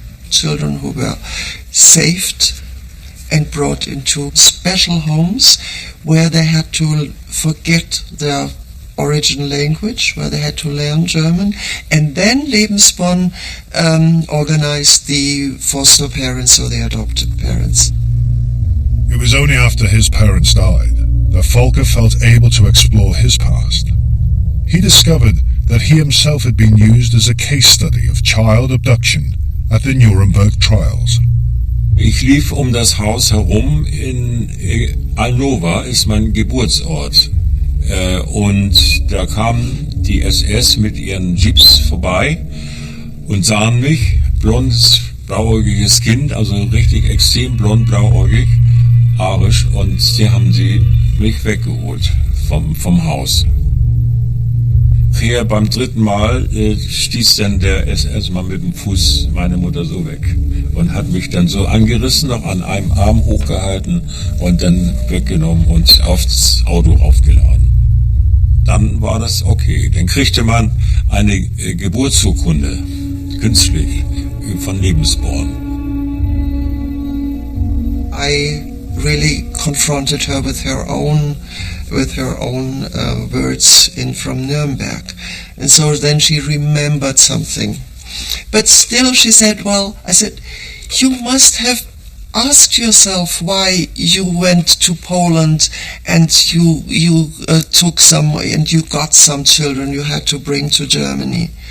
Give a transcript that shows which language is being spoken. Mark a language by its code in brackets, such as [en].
[en] Children who were saved and brought into special homes where they had to forget their original language, where they had to learn German, and then Lebensborn organized the foster parents or the adopted parents. It was only after his parents died that Volker felt able to explore his past. He discovered that he himself had been used as a case study of child abduction at the Nuremberg trials. [de] Ich lief um das Haus herum. In Alnova ist mein Geburtsort. Und da kamen die SS mit ihren Jeeps vorbei und sahen mich, blondes, blauäugiges Kind, also richtig extrem blond, blauäugig, arisch, und sie haben mich weggeholt vom Haus. Hier beim dritten Mal stieß dann der SS-Mann mit dem Fuß meine Mutter so weg und hat mich dann so angerissen, noch an einem Arm hochgehalten und dann weggenommen und aufs Auto aufgeladen. Dann war das okay. Dann kriegte man eine Geburtsurkunde, künstlich, von Lebensborn. [en] I really confronted her with her own words from Nuremberg. And so then she remembered something. But still she said, well, I said, you must have asked yourself why you went to Poland and you took some, and you got some children you had to bring to Germany.